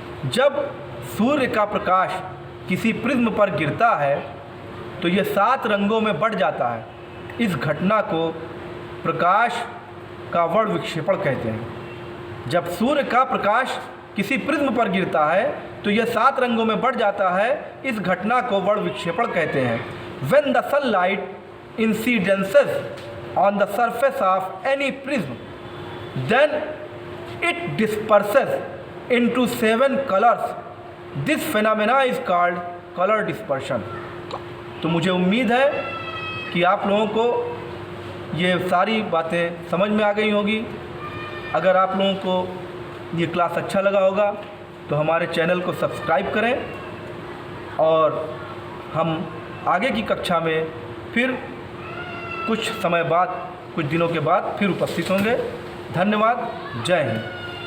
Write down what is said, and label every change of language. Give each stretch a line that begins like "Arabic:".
Hindi: जब सूर्य का प्रकाश किसी प्रिज्म पर गिरता है तो यह 7 रंगों में बढ़ जाता है। इस घटना को प्रकाश का वर्ण विक्षेपण कहते हैं। जब सूर्य का प्रकाश किसी प्रिज्म पर गिरता है तो यह 7 रंगों में बढ़ जाता है। इस घटना को वर्ण विक्षेपण कहते हैं।
English: When the sunlight incidences on the surface of any prism, then it disperses into 7 colors. This phenomena is called colour dispersion.
Hindi: तो मुझे उम्मीद है कि आप लोगों को ये सारी बातें समझ में आ गई होगी। अगर आप लोगों को ये क्लास अच्छा लगा होगा तो हमारे चैनल को सब्सक्राइब करें और हम आगे की कक्षा में फिर कुछ समय बाद, कुछ दिनों के बाद फिर उपस्थित होंगे। धन्यवाद। जय हिंद।